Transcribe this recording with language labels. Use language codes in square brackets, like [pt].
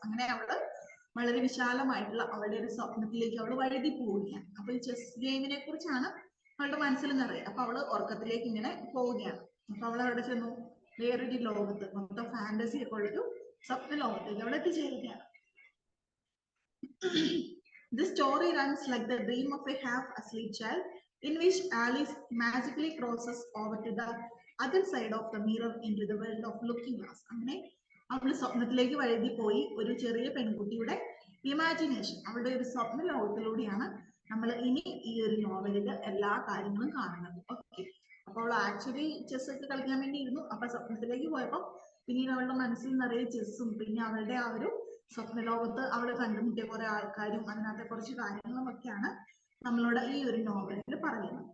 [ml] അങ്ങനെ അവള് വളരെ വിശാലമായിട്ടുള്ള അവളുടെ ഒരു സ്വപ്നത്തിലേക്ക് അവള് വഴുതി പോവുകയാണ്. അപ്പൊ ഈ ചെസ് ഗെയിമിനെ കുറിച്ചാണ് അവളുടെ മനസ്സിൽ നിറയെ. അപ്പൊ അവള് ഉറക്കത്തിലേക്ക് ഇങ്ങനെ പോവുകയാണ്. അപ്പൊ അവൾ അവിടെ ചെന്നു വേറൊരു ലോകത്ത്, മൊത്തം ഫാന്റസി ഒക്കെ ഉള്ളൊരു സ്വപ്ന ലോകത്തേക്ക് അവൾ എത്തിച്ചേരുകയാണ്. [en] This story runs like the dream of a half-asleep child, in which Alice magically crosses over to the other side of the mirror into the world of looking glass. [ml] അങ്ങനെ അവള് സ്വപ്നത്തിലേക്ക് വഴുതി പോയി ഒരു ചെറിയ പെൺകുട്ടിയുടെ ഇമാജിനേഷൻ, അവളുടെ ഒരു സ്വപ്ന ലോകത്തിലൂടെയാണ് നമ്മൾ ഇനി ഈ ഒരു നോവലില് എല്ലാ കാര്യങ്ങളും കാണുന്നത്. ഓക്കെ, അപ്പൊ അവൾ ആക്ച്വലി ചെസ് ഒക്കെ കളിക്കാൻ വേണ്ടി ഇരുന്നു. അപ്പൊ സ്വപ്നത്തിലേക്ക് പോയപ്പോ പിന്നീട് അവളുടെ മനസ്സിൽ നിറയെ ചെസ്സും പിന്നെ അവളുടെ ആ ഒരു സ്വപ്ന ലോകത്ത് അവള് കണ്ടുമുട്ടിയ കുറെ ആൾക്കാരും അതിനകത്തെ കുറച്ച് കാര്യങ്ങളും ഒക്കെയാണ് നമ്മളോട് ഈ ഒരു നോവലിൽ പറയുന്നത്.